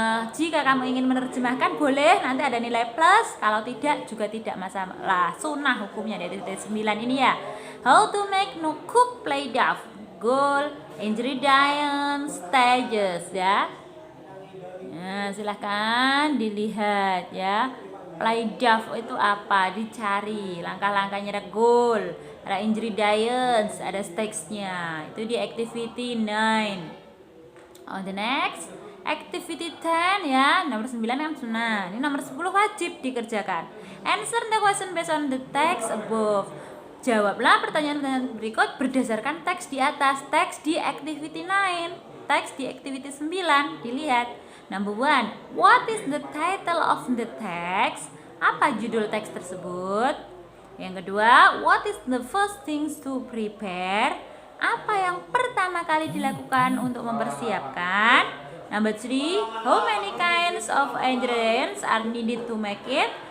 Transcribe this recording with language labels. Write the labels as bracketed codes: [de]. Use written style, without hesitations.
[id] Jika kamu ingin menerjemahkan boleh, nanti ada nilai plus. Kalau tidak juga tidak masalah. Sunnah hukumnya dari 9 ini ya. [en] How to make no cook play dough. Goal, ingredients, stages ya. [id] Nah, silahkan dilihat ya. Play dough itu apa? Dicari. Langkah-langkahnya ada goal, ada ingredients, ada stagesnya. Itu di activity 9. [en] On the next, activity 10 [id] ya, nomor 9 kan sunnah. Ini nomor 10 wajib dikerjakan. [en] Answer the question based on the text above. [id] Jawablah pertanyaan-pertanyaan berikut berdasarkan teks di atas. Teks di activity 9, teks di activity 9. Dilihat. [en] Number 1, what is the title of the text? [id] Apa judul teks tersebut? Yang kedua, [en] what is the first things to prepare? [id] Apa yang pertama kali dilakukan untuk mempersiapkan? [en] Number 3, how many kinds of ingredients are needed to make it?